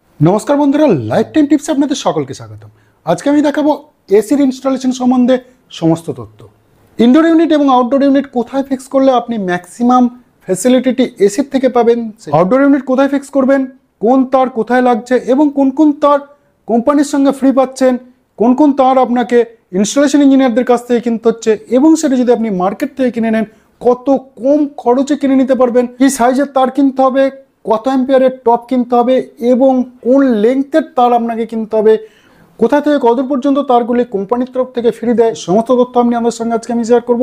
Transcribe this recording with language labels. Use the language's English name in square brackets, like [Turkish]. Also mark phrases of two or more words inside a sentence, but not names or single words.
[Bangla] নমস্কার বন্ধুরা লাইফ টাইম টিপস আপনাদের সকলকে স্বাগতম। আজকে আমি দেখাব এসির ইনস্টলেশন সম্বন্ধে সমস্ত তথ্য। [English] indoor unit [Bangla] এবং [English] outdoor unit [Bangla] কোথায় ফিক্স করলে আপনি [English] maximum facility [Bangla] এসির থেকে পাবেন, [English] outdoor unit [Bangla] কোথায় ফিক্স করবেন, কোন তার কোথায় লাগছে এবং কোন কোন তার কোম্পানির সঙ্গে ফ্রি पाচ্ছেন, কোন কোন তার আপনাকে [English] installation engineers [Bangla] কাছ থেকে কিনতে হচ্ছে এবং সেটা যদি আপনি মার্কেট থেকে কিনে নেন কত কম খরচে কিনে নিতে পারবেন, কি সাইজের তার কিনতে হবে, কত অ্যাম্পিয়ারের টপ কিনতে হবে এবং কোন লেন্থের তার আপনাকে কিনতে হবে, কোথা থেকে কতদূর পর্যন্ত তারগুলি কোম্পানির তরফ থেকে ফ্রি দেয়, সমস্ত তথ্য আমি আপনাদের সঙ্গে আজকে আমি শেয়ার করব।